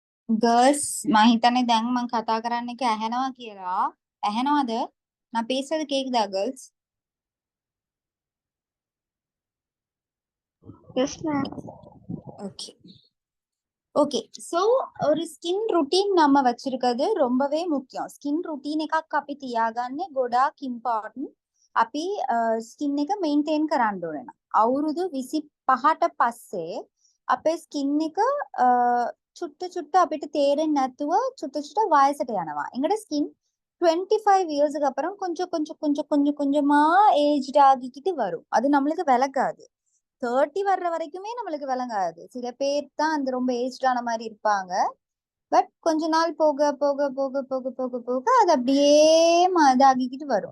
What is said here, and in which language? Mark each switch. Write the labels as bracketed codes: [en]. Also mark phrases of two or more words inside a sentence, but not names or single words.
[si] ගර්ල්ස් මම හිතන්නේ දැන් මම කතා කරන්න එක ඇහෙනවා කියලා. ඇහෙනවද? [ta] நான் பேசுறது கேக்குதா girls? [en] Yes, ma'am. okay okay so [ta] ஒரு [en] skin routine [ta] நம்ம வச்சிருக்கிறது ரொம்பவே முக்கியம். [en] skin routine [si] එකක් අපි තියාගන්නේ ගොඩාක් ඉම්පෝටන්ට්. අපි ස්කින් එක මේන්ටේන් කරන්න ඕන. අවුරුදු 25ට පස්සේ අපේ ස්කින් එක චුට්ට චුට්ට අපිට තේරෙන්නේ නැතුව චුට්ට චුට්ට வயசට යනවා. [ta] எங்கட ஸ்கின் 25 இயர்ஸ்க்கு அப்புறம் கொஞ்சம் கொஞ்சம் கொஞ்சம் கொஞ்சம் கொஞ்சமா ஏஜ்ட் ஆகிக்கிட்டு வரும். அது நம்மளுக்கு விளக்காது. 30 வர்ற வரைக்குமே நம்மளுக்கு விளங்காது. சில பேர் தான் அந்த ரொம்ப ஏஜ்டான மாதிரி இருப்பாங்க. பட் கொஞ்ச நாள் போக போக போக போக போக போக அது அப்படியே இதாகிக்கிட்டு வரும்.